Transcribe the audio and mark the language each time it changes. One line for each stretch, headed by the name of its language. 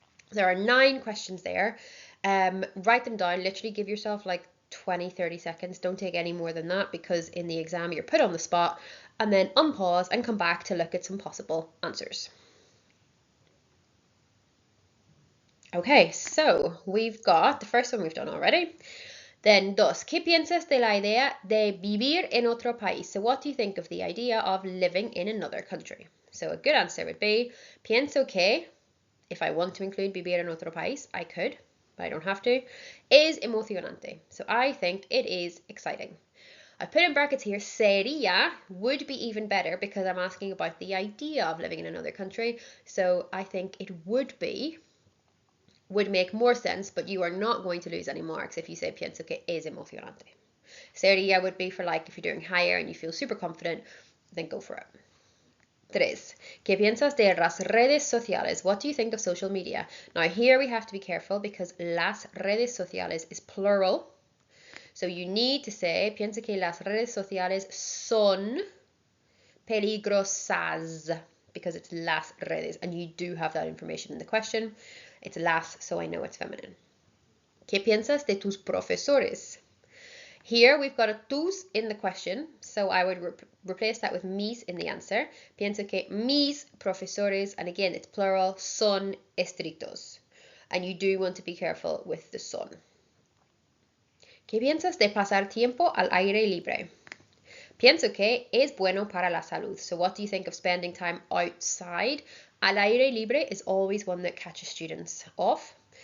English: There are 9 questions there. Write them down, literally give yourself like 20-30 seconds. Don't take any more than that because in the exam you're put on the spot, and then unpause and come back to look at some possible answers. Okay, so we've got the first one we've done already. Then
Spanish: dos, ¿qué piensas de la idea de vivir en otro país?
English: So what do you think of the idea of living in another country? So a good answer would be,
Spanish: pienso que,
English: if I want to include
Spanish: vivir en otro país,
English: I could, but I don't have to, is emocionante. So I think it is exciting. I put in brackets here, sería would be even better because I'm asking about the idea of living in another country. So I think it would make more sense, but you are not going to lose any marks if you say
Spanish: pienso que es emocionante.
English: Sería would be for like if you're doing higher and you feel super confident, then go for it. 3.
Spanish: ¿Qué piensas de las redes sociales?
English: What do you think of social media? Now here we have to be careful because
Spanish: las redes sociales
English: is plural. So you need to say,
Spanish: pienso que las redes sociales son peligrosas
English: because it's
Spanish: las redes
English: and you do have that information in the question. It's las, so I know it's feminine.
Spanish: ¿Qué piensas de tus profesores?
English: Here we've got a tus in the question, so I would replace that with mis in the answer.
Spanish: Pienso que mis profesores,
English: and again it's plural,
Spanish: son estrictos.
English: And you do want to be careful with the son.
Spanish: ¿Qué piensas de pasar tiempo al aire libre? Pienso que es bueno para la salud.
English: So what do you think of spending time outside?
Spanish: Al aire libre
English: is always one that catches students off.